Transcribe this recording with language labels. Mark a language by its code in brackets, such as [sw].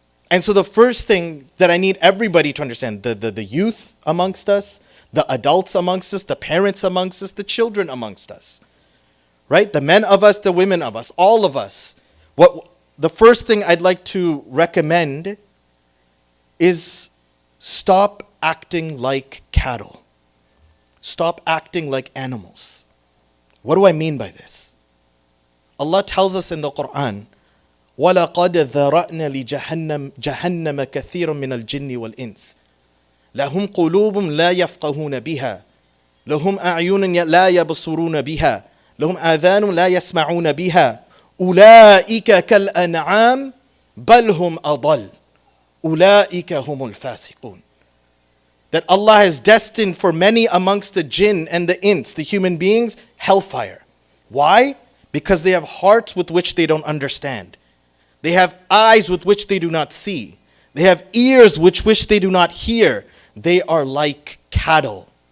[en] And so the first thing that I need everybody to understand, the youth amongst us, the adults amongst us, the parents amongst us, the children amongst us, right? The men of us, the women of us, all of us. The first thing I'd like to recommend is stop acting like cattle. Stop acting like animals. What do I mean by this? Allah tells us in the Quran, [ar] وَلَقَدْ ذَرَأْنَا لِجَهَنَّمَ كَثِيرٌ مِنَ الْجِنِّ وَالْإِنسِ لَهُمْ قُلُوبٌ لَا يَفْقَهُونَ بِهَا لَهُمْ أَعْيُنٌ لَا يَبْصُرُونَ بِهَا لَهُمْ آذَانٌ لَا يَسْمَعُونَ بِهَا أُولَئِكَ كَالْأَنْعَامِ بَلْ هُمْ أَضَلُّ أُولَئِكَ هُمُ الْفَاسِقُونَ. [en] That Allah has destined for many amongst the jinn and the ins, the human beings, hellfire. Why? Because they have hearts with which they don't understand. They have eyes with which they do not see. They have ears with which they do not hear. They are like cattle.